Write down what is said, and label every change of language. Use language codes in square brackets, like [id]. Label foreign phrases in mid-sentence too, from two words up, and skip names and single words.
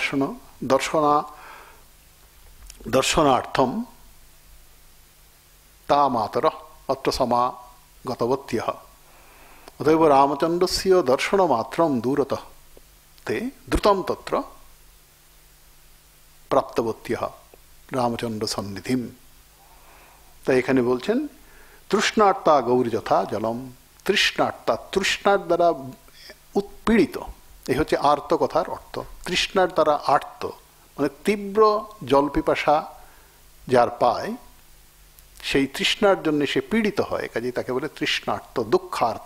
[sa] दर्शनार्थं ता मातरः अत्र समागतवत्यः अतएव रामचंद्रस्य दर्शनमात्रं दूरतः ते द्रुतं तत्र प्राप्तवत्यः रामचंद्र सन्निधिम। [bn] তাই এখানে বলছেন [sa] তৃষ্ণার্তা গৌরী যথা জলম। [bn] তৃষ্ণার্তা, তৃষ্ণার দ্বারা উৎপীড়িত, এই হচ্ছে আর্ত কথার অর্থ। তৃষ্ণার দ্বারা আর্ত মানে তীব্র জল পিপাসা যার পায়, সেই তৃষ্ণার জন্য সে পীড়িত হয়, কাজেই তাকে বলে তৃষ্ণার্ত, দুঃখার্ত।